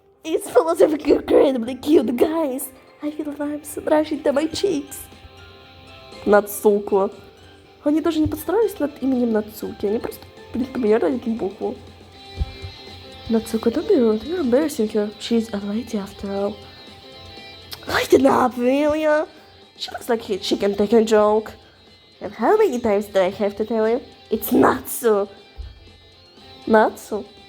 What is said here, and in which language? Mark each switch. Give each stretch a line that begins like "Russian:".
English: It's full of incredibly cute guys. I feel vibes rushing to my cheeks.
Russian: Нацуко. Они даже не подстроились над именем Нацуки. Они просто поменяли один букву.
English: Нацуко, don't be rude. You're embarrassing her. She's a lady after all. Lighten up, will you? She looks like she can take a joke. And how many times do I have to tell you? It's not so. Natsu?